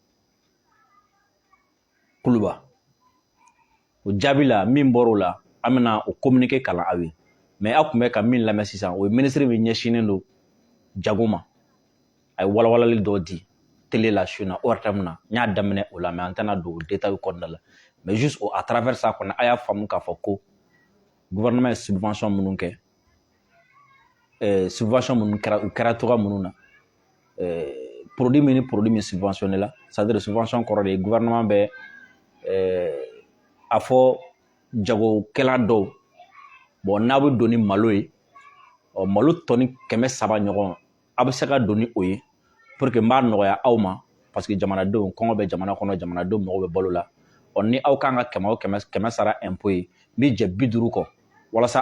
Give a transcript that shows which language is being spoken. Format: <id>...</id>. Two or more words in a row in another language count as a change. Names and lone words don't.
<bm>kuluba o jaabi la min bɔr'o la an bɛna o communiqué kalan aw ye mais aw tun bɛ ka min lamɛn sisan o ye ministre min ɲɛsinnen don jago ma a ye walawalali dɔ di télé la su na ORTM na n y'a daminɛ o la mais an tɛna don détail kɔnɔna la</bm> <fr>mais juste à travers ça</fr> <bm>kɔnɔ a y'a faamu k'a fɔ ko gouvernement ye subvention minnu kɛ subvention minnu kɛra u kɛra toga minnu na produit min ni produit min subventionné la</bm> <fr>c'est à dire</fr> <bm>subvention kɔrɔ de ye gouvernement bɛ a fɔ jagokɛla dɔw bon n'a bɛ don ni malo ye malo tɔni 300 ɲɔgɔn a bɛ se ka don ni o ye</bm> <fr>pour que</fr> <bm>n b'a nɔgɔya aw ma</bm> <fr>parce que</fr> <bm>jamanadenw kɔngɔ bɛ jamana kɔnɔ jamanadenw mago bɛ balo la ni aw kan ka 100 o 100 sara impôt ye n bɛ jɛ 50 kɔ walasa</bm>